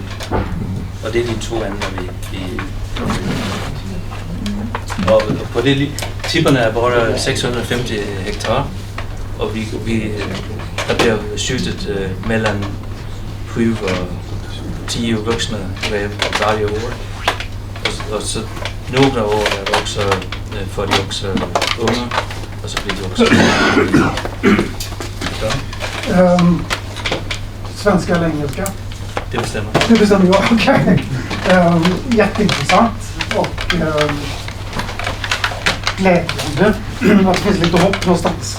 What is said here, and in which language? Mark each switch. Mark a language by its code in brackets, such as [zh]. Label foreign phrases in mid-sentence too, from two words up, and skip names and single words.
[da] Og det er de 2 andre, vi og på det Tipperne er bare 650 hektar, og der bliver skyttet mellem 7 og 10 voksne ræv hver år. Og så nogle år er også, får de også unger, og så bliver de også [sv] svenska eller engelska? Det bestämmer. Det bestämmer jag, okej. Jätteintressant och glädjande att det finns lite hopp någonstans.